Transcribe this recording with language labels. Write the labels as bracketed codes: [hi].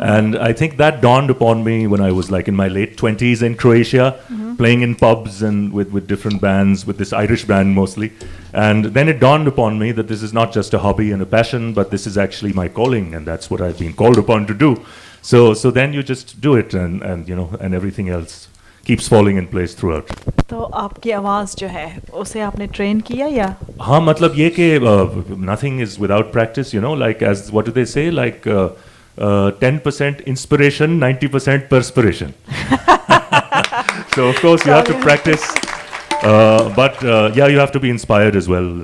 [en] And I think that dawned upon me when I was like in my late 20s in Croatia, playing in pubs and with different bands, with this Irish band mostly. And then it dawned upon me that this is not just a hobby and a passion, but this is actually my calling, and that's what I've been called upon to do. So then you just do it, and you know, and everything else keeps falling in place throughout. [hi] तो आपकी आवाज़ जो है उसे आपने train किया या? हाँ, मतलब ये कि [en] nothing is without practice, you know, like as what do they say, like 10% inspiration, 90% perspiration. So of course you have to practice, but yeah, you have to be inspired as well.